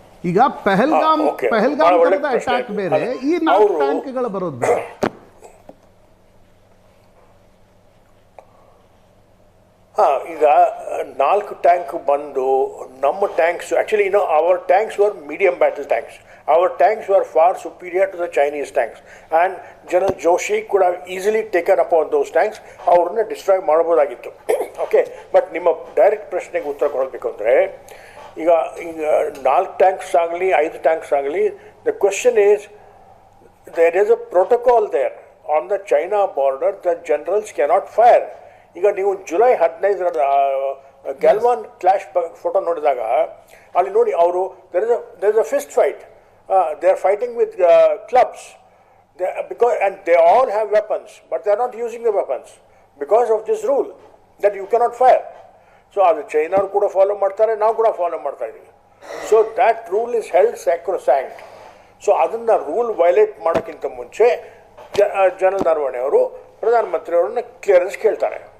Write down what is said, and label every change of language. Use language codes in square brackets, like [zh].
[kn] ಈಗ ಪೆಹಲ್ಗಾಮ್ ಅಟ್ಯಾಕ್ ಬೇರೆ, ಈ 4 ಟ್ಯಾಂಕ್ಗಳು ಬರೋದು ಬೇರೆ. ಈಗ 4 ಟ್ಯಾಂಕ್ ಬಂದು ನಮ್ಮ thanks, [en] Actually our tanks were medium battle tanks. Our tanks were far superior to the Chinese tanks, and General Joshi could have easily taken upon those tanks, [kn] ಅವ್ರನ್ನ destroy ಮಾಡ್ಬೋದಾಗಿತ್ತು. Okay, but ನಿಮ್ಮ direct ಪ್ರಶ್ನೆಗೆ ಉತ್ತರ ಕೊಡಬೇಕು ಅಂದರೆ, ಈಗ 4 thanks ಆಗಲಿ [en] 5 tanks ಆಗಲಿ, the question is there is a protocol there on the China border, the generals cannot fire. [kn] ಈಗ ನೀವು ಜುಲೈ 15 ಗ್ಯಾಲ್ವಾನ್ ಕ್ಲಾಶ್ ಫೋಟೋ ನೋಡಿದಾಗ ಅಲ್ಲಿ ನೋಡಿ, ಅವರು [en] There is a fist fight. They are fighting with clubs, and they all have weapons, but they are not using the weapons because of this rule that you cannot fire. [kn] So ಅದು ಚೈನಾರು ಕೂಡ follow ಮಾಡ್ತಾರೆ, ನಾವು ಕೂಡ follow ಮಾಡ್ತಾ ಇದ್ದೀವಿ. [en] So that rule is held sacrosanct. [kn] So ಅದನ್ನು rule violate ಮಾಡೋಕ್ಕಿಂತ ಮುಂಚೆ ಜನರಲ್ ನರವಣೆ ಅವರು ಪ್ರಧಾನಮಂತ್ರಿಯವರನ್ನ ಕ್ಲಿಯರೆನ್ಸ್ ಕೇಳ್ತಾರೆ.